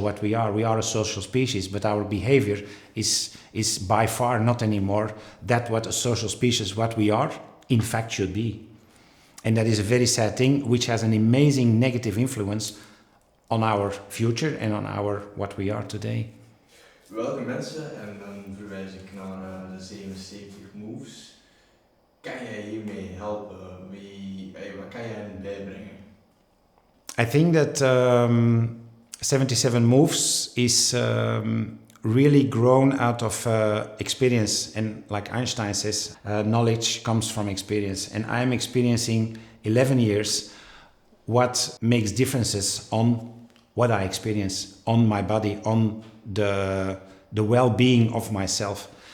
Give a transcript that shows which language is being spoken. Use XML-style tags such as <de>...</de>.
<en>What we are a social species, but our behavior is by far not anymore that what a social species, what we are, in fact should be. And that is a very sad thing, which has an amazing negative influence on our future and on our what we are today.</en> <nl>Welke mensen, en dan verwijs ik naar de 77 moves, kan jij hiermee helpen? Wat kan jij hen bijbrengen?</nl> <en>I think that 77 moves is really grown out of experience, and like Einstein says, knowledge comes from experience, and I'm experiencing 11 years what makes differences on what I experience, on my body, on the well-being of myself.</en>